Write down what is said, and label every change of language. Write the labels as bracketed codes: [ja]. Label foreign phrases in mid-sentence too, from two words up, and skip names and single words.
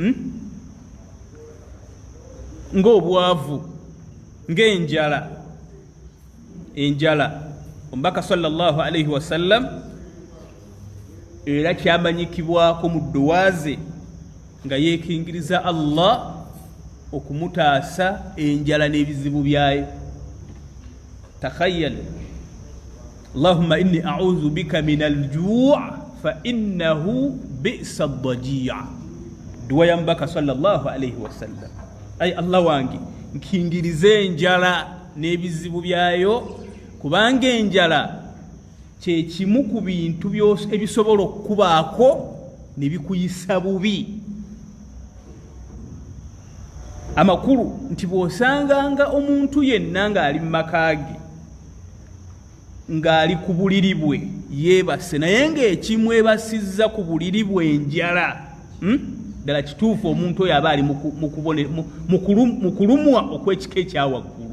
[lg] ng'obwavu ng'enjala omubaka [ar] صلى الله عليه وسلم [lg] era kyamanyikibwako mu ddowaaze nga yeekingiriza Allah okumutaasa enjala n'ebizibu byayo. [ar] تخيل اللهم إني أعوذ بك من الجوع فإنه بئس الضجيع'. [lg] Dua ya mbaka [ar] صلى الله عليه وسلم, [lg] ay Allah wange nkingirize enjala n'ebizibu byayo kubanga enjala kye kimu ku bintu byose ebisobola okubaako ne bikuyisa bubi. Amakulu nti bw'osanganga omuntu yenna ng'ali mu maka ge ng'ali ku buliri bwe yeebase naye ng'ekimwebasizza ku buliri bwe enjala, ddala kituufu omuntu oyo aba ali mu kulumwa okw'ekika ekya waggulu.